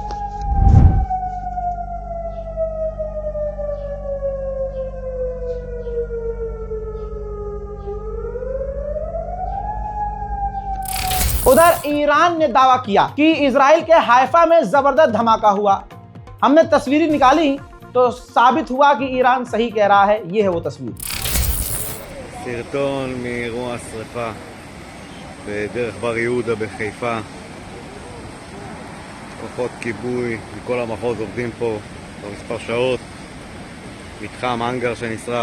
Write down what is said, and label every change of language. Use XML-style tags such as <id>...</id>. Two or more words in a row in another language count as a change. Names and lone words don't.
<hi>उधर ईरान ने दावा किया कि इजराइल के हाइफा में जबरदस्त धमाका हुआ। हमने तस्वीरें निकाली तो साबित हुआ कि ईरान सही कह रहा है। ये है वो तस्वीर।</hi> <he>סרטון מאירוע השרפה בדרך בר יהודה בחיפה. כוחות כיבוי מכל המחוז עובדים פה כבר מספר שעות. מתחם האנגר שנשרף.</he>